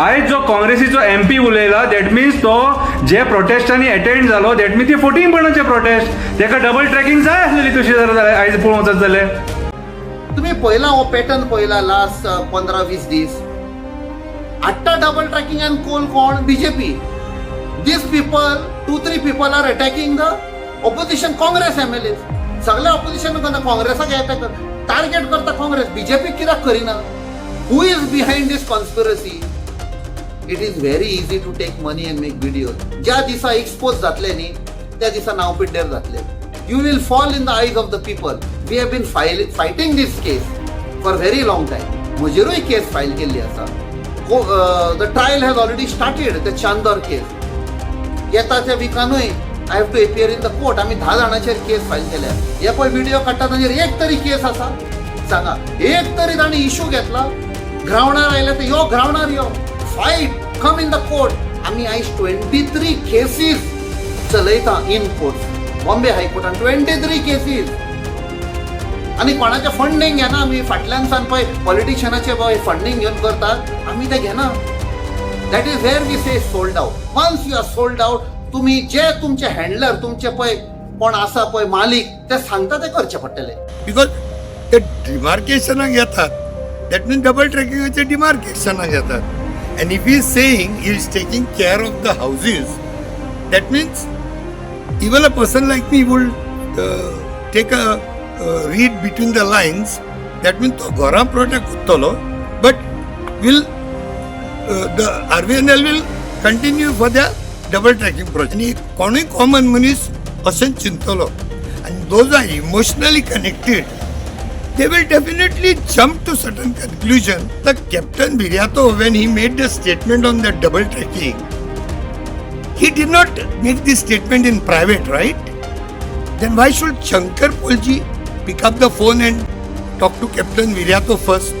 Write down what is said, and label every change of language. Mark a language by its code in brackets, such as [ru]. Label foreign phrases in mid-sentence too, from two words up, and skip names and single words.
[kok] आयज जो काँग्रेसीचो MP उलयला [en] that means [kok] तो जे प्रोटेस्टांनी अटेंड जालो [en] that means [kok] ती फटींगपणाचे प्रोटेस्ट. तेका [en] double tracking [kok] जाय आसलेली तशी जर आयज पळोवंक वचत जाल्यार. तुम्ही पयला हो पॅटर्न पयला लास्ट 15-20 दीस. आत्ता [en] double tracking and coal [kok] कोण? BJP. [en] These people, 2-3 people are attacking the opposition Congress MLAs. [kok] सगळ्या ऑपोजिशन काँग्रेसाक टार्गेट करता काँग्रेस. BJP कित्याक करिना? [en] Who is behind this conspiracy? It is very easy to take money and make video. [kok] ज्या दिसा एक्सपोज जातले न्ही त्या दिसा नाव पिड्ड्यार जातले. [en] You will fall in the eyes of the people. We have been fighting this case for very long time. [kok] म्हजेरूय केस फायल केल्ली आसा. [en] The trial has already started. The Chandor case [kok] येता त्या विकानूय [en] I have to appear in the court. [kok] आम्ही 10 जाणांचेर केस फायल केल्या. हे पळय व्हिडिओ काडटा ताचेर एक तरी केस आसा? सांगा. एक तरी ताणी इशू घेतला? ग्रावंडार आयले तर यो ग्रावंडार यो. [en] Fight come in the court. [kok] आम्ही आयज 23 केसीस चलयता [en] in court. [kok] बॉम्बे हायकोर्टान 23 केसीस. आणि कोणाचे फंडींग घेना आमी. फाटल्यान सान पळय पॉलिटिशियनाचे पळय फंडींग घेवन करतात आमी ते घेना. [en] That is where we say sold out. Once you are sold out [kok] तुम्ही जे तुमचे हँडलर तुमचे पळय कोण आसा पळय मालीक ते सांगता ते करचे पडटले. बिकॉज ते डिमार्केशनाक येतात. [en] That means [kok] डबल ट्रॅकिंगाचे डिमार्केशनाक येतात. [en] And if he saying he is taking care of the houses that means even a person like me would take a read between the lines. That means [kok] तो घरां प्रोटेक्ट करतलो [en] But will the RVNL will continue for the double tracking project. [kok] आणि कोणूय कॉमन मनीस अशें चिंतलो आनी [en] those are emotionally connected they will definitely jump to certain conclusion. The Captain Viriato, when he made the statement on the double tracking, he did not make this statement in private, right? Then why should Shankar Polji pick up the phone and talk to Captain Viriato first?